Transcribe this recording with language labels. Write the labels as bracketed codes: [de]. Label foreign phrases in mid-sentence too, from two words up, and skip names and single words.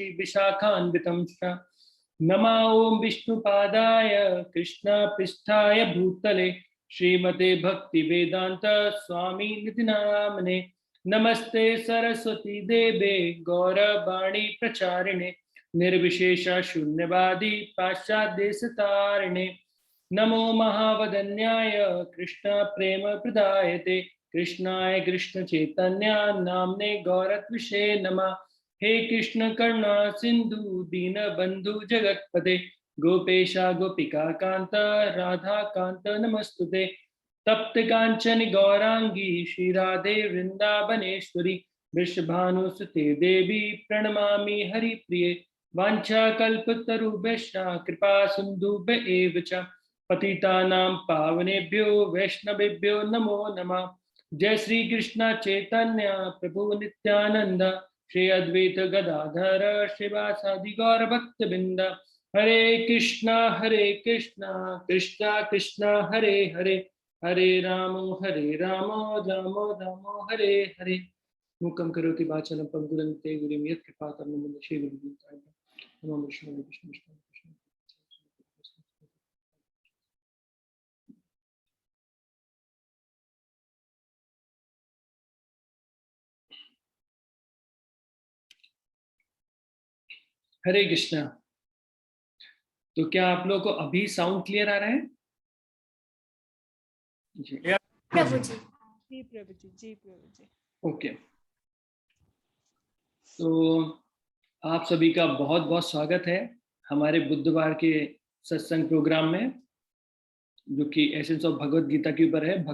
[sa] विशाखान्वितं च नमा ओं विष्णुपादाय कृष्ण पृष्ठाय भूतले श्रीमते भक्ति वेदांत स्वामी निधि नामने नमस्ते सरस्वती देवे गौरवाणी प्रचारिणे निर्विशेष शून्यवादी पाश्चादेशतारिणे नमो महावदन्याय कृष्ण प्रेम प्रदायते कृष्णाय कृष्ण चैतन्य नामने गौरत्विषे नमः। हे कृष्ण करुणा सिंधु दीन बंधु जगतपते गोपेशा गोपिका कांत राधा कांत नमस्तुते तप्त कांचन गौरांगी श्री राधे वृंदावनेश्वरी वृषभानुसुते देवी प्रणमामि हरिप्रिये वाञ्छाकल्पतरुभ्यश्च कृपा सिन्धुभ्य एव च पतितानां पावनेभ्यो वैष्णवेभ्यो नमो नमः। जय श्री कृष्ण चैतन्य प्रभु नित्यानंद श्री अद्वैत गदाधर श्रीवासादि गौर भक्तवृंद हरे कृष्णा कृष्णा कृष्णा हरे हरे हरे रामो रामो रामो हरे हरे। मूकं करोति वाचालं पंगुरन्ते गुरुं यत्कृपातं नमो श्री गुरुदेवाय नमो विष्णु विष्णु विष्णु। हरे कृष्णा। [hi] तो क्या आप लोगों को अभी [en] sound clear [hi] आ रहा है? जी प्रभु जी। जी प्रभु जी, जी प्रभु जी। ओके, तो आप सभी का बहुत बहुत स्वागत है हमारे बुधवार के सत्संग प्रोग्राम में, जो कि [en] essence of [hi] भगवत गीता के ऊपर है।